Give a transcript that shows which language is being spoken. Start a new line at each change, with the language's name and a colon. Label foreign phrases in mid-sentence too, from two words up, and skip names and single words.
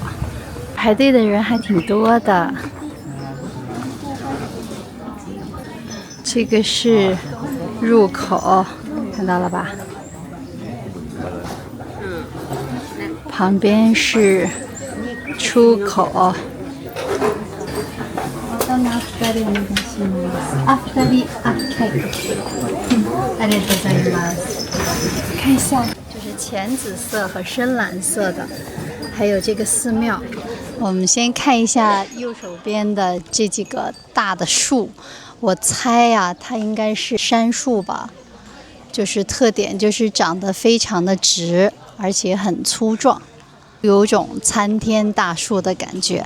Chinese: 排队的人还挺多的。这个是入口，看到了吧？旁边是出口。
Japanese: 人お願いします。あ、2人。啊，はい。ありがとうございます。
Chinese: 看一下，就是浅紫色和深蓝色的，还有这个寺庙。我们先看一下右手边的这几个大的树，我猜呀，它应该是杉树吧。就是特点就是长得非常的直，而且很粗壮，有种参天大树的感觉。